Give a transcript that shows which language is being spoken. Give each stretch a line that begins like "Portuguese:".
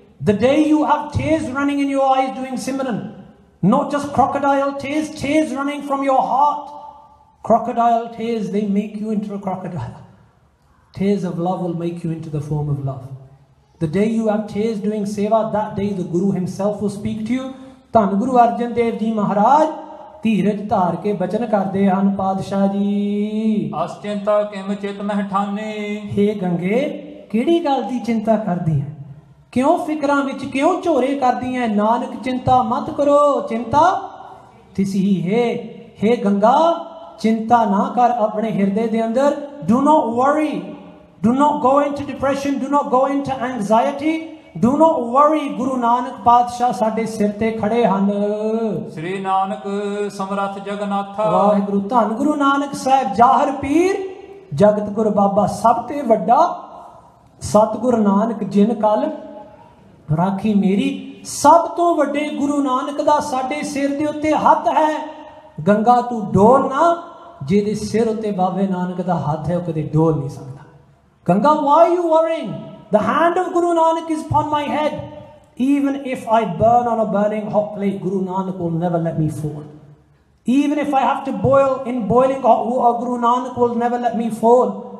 English: The day you have tears running in your eyes doing Simran, not just crocodile tears, tears running from your heart. Crocodile tears, they make you into a crocodile. Tears of love will make you into the form of love. The day you have tears doing seva, that day the Guru himself will speak to you.
Punjabi: ਧੰਨ ਗੁਰੂ ਅਰਜਨ ਦੇਵ ਜੀ ਮਹਾਰਾਜ ਧੀਰਜ ਧਾਰ ਕੇ ਬਚਨ ਕਰਦੇ ਹਨ। ਪਾਤਸ਼ਾਹ ਜੀ ਅਸ ਚਿੰਤਾ Kim ਚਿਤ ਮਹਿ ਠਾਨੇ। ਹੇ ਗੰਗੇ, ਕਿਹੜੀ ਗੱਲ ਦੀ ਚਿੰਤਾ ਕਰਦੀ ਹੈ? ਕਿਉਂ ਫਿਕਰਾਂ ਵਿੱਚ ਕਿਉਂ ਝੋਰੇ ਕਰਦੀ ਹੈ? ਨਾਨਕ ਚਿੰਤਾ ਮਤ ਕਰੋ, ਚਿੰਤਾ ਤਿਸੀ ਹੈ। ਹੇ ਗੰਗਾ, ਚਿੰਤਾ ਨਾ ਕਰ ਆਪਣੇ ਹਿਰਦੇ ਦੇ ਅੰਦਰ।
English: Do not worry, do not go into depression, do not go into anxiety, do not worry।
Punjabi: Guru Nanak ਪਾਤਸ਼ਾਹ ਸਾਡੇ ਸਿਰ ਤੇ ਖੜੇ ਹਨ। ਸ੍ਰੀ ਨਾਨਕ ਸਮਰੱਥ ਜਗਨਾਥ। ਵਾਹਿਗੁਰੂ ਧੰਨ ਗੁਰੂ ਨਾਨਕ ਸਾਹਿਬ ਜਾਹਰ ਪੀਰ, ਜਗਤ ਗੁਰ ਬਾਬਾ ਸਭ ਤੇ ਵੱਡਾ। ਸਤਿਗੁਰ ਨਾਨਕ ਜਿਨ ਕਲ ਰਾਖੀ ਮੇਰੀ। ਸਭ ਤੋਂ ਵੱਡੇ ਗੁਰੂ ਨਾਨਕ ਦਾ ਸਾਡੇ ਸਿਰ ਦੇ ਉੱਤੇ ਹੱਥ ਹੈ। ਗੰਗਾ ਤੂੰ ਡੋਲ ਨਾ, ਜਿਹਦੇ ਸਿਰ ਉੱਤੇ ਬਾਬੇ ਨਾਨਕ ਦਾ ਹੱਥ ਹੈ ਉਹ ਕਦੇ ਡੋਲ ਨਹੀਂ ਸਕਦਾ।
English: Ganga, why are you worrying? The hand of Guru Nanak is upon my head. Even if I burn on a burning hot plate, Guru Nanak will never let me fall. Even if I have to boil in boiling hot water, Guru Nanak will never let me fall.